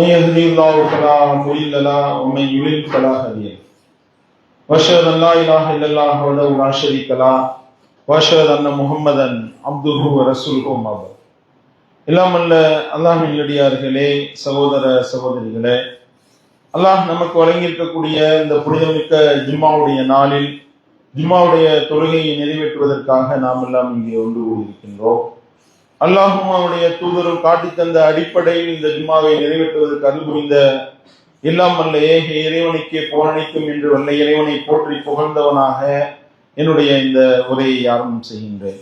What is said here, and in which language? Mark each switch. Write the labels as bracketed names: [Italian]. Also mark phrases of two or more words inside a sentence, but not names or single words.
[Arabic] يهده الله فلا مضل له ومن يضلل فلا هادي له وأشهد أن لا إله إلا الله وحده لا شريك له وأشهد أن محمدا عبده ورسوله أما بعد [Tamil] எல்லாம் அல்ல அல்லாஹ்வின் நல்லடியார்களே சகோதர சகோதரிகளே அல்லாஹ் நமக்கு வழங்கியிருக்கக்கூடிய இந்த புனிதமிக்க ஜும்மாவுடைய நாளில் ஜும்மாவுடைய தொழுகையை நிறைவேற்றுவதற்காக நாம் எல்லாம் இங்கே ஒன்று கூடியிருக்கின்றோம். அல்லாஹும் அவருடைய தூதரும் காட்டி தந்த அடிப்படையில் இந்த ஜும்மாவை நிறைவேற்றுவதற்கு அருள் புரிந்த எல்லாம் வல்ல ஏக இறைவனுக்கே போரணிக்கும் என்று வல்ல இறைவனை போற்றி புகழ்ந்தவனாக என்னுடைய இந்த உரையை ஆரம்பம் செய்கின்றேன்.